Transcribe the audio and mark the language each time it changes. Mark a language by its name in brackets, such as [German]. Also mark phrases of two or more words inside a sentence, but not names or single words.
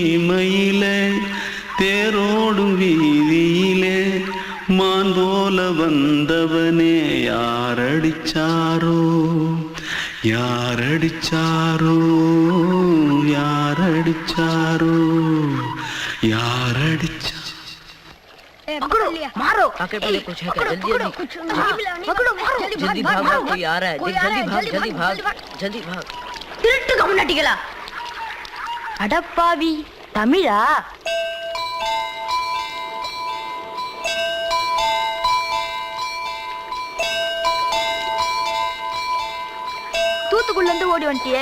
[Tamil] சீமையிலே தேரோடும் வீதியிலே மான் போல வந்தவனே யாரடிச்சாரோ யாரடிச்சாரோ யாரடிச்சாரோ யாரடிச்சா [Hindi] मारो आके पहले कुछ है क्या? जल्दी जल्दी पकड़ो मारो जल्दी भाग भाग, कोई आ रहा है। जल्दी भाग जल्दी भाग। [Tamil] திருட்டு கம்முனாட்டிகளா அடப்பாவி தமிழா தூத்துக்குள்ள இருந்து ஓடி வந்துட்டியா?